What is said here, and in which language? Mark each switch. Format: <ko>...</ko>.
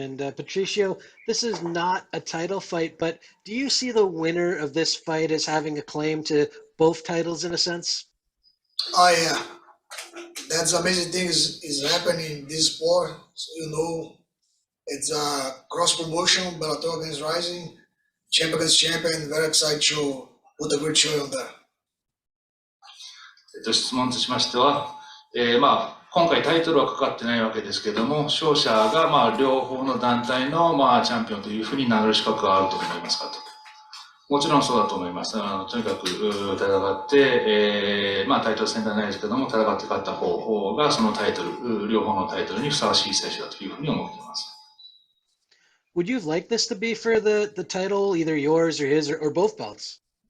<en>And Patricio, this is not a title fight, but do you see the winner of this fight as having a claim to both titles in a sense? Oh yeah, that's amazing thing is happening in this sport. So, you know, it's a cross promotion, Bellator against RIZIN, champion against champion. Very excited to put a great show on there.</en> <ja>質問としましては、今回タイトルはかかってないわけですけれども、勝者が両方の団体のチャンピオンというふうになる資格があると思いますかと。もちろんそうだと思います。とにかく戦って、タイトル戦ではないですけども、戦って勝った方がそのタイトル、両方のタイトルにふさわしい選手だというふうに思っています。</ja> <en>Would you like this to be for the title, either yours or his or both belts?</en>